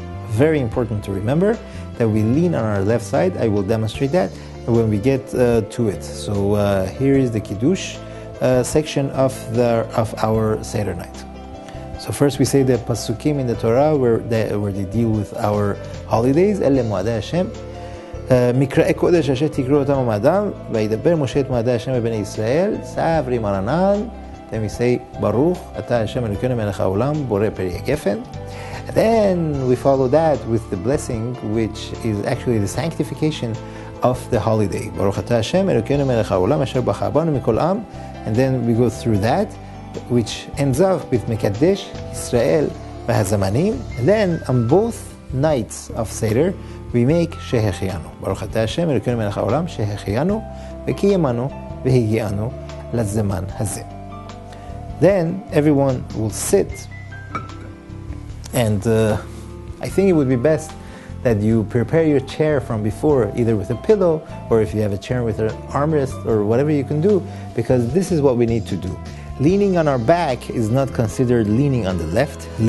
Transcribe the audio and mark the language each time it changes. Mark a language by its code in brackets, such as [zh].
[en] Very important to remember that we lean on our left side. I will demonstrate that when we get to it. So here is the Kiddush section of our Seder night. So first we say the Pasukim in the Torah where they deal with our holidays. [he] Ele Moadei Hashem. מקראי קודש אשר תקראו אותם המאדם, וידבר משה את מועדי השם בבני ישראל, סברי מרנן. [en] Then we say, [he] Baruch, אתה השם אלוקינו מלך העולם, בורא פרי הגפן. [en] And then we follow that with the blessing, which is actually the sanctification of the holiday. [he] Baruch אתה השם אלוקינו מלך העולם, אשר בחר בנו מכל עם. [en] And then we go through that, which ends up with [he] מקדש ישראל והזמנים. [en] And then on both nights of Seder, we make שהחיינו. [he] ברוך אתה השם אלוקינו מלך העולם שהחיינו וקיימנו והגיענו לזמן הזה. [en] Then everyone will sit, and I think it would be best that you prepare your chair from before, either with a pillow or if you have a chair with an armrest or whatever you can do, because this is what we need to do. Leaning on our back is not considered leaning on the left.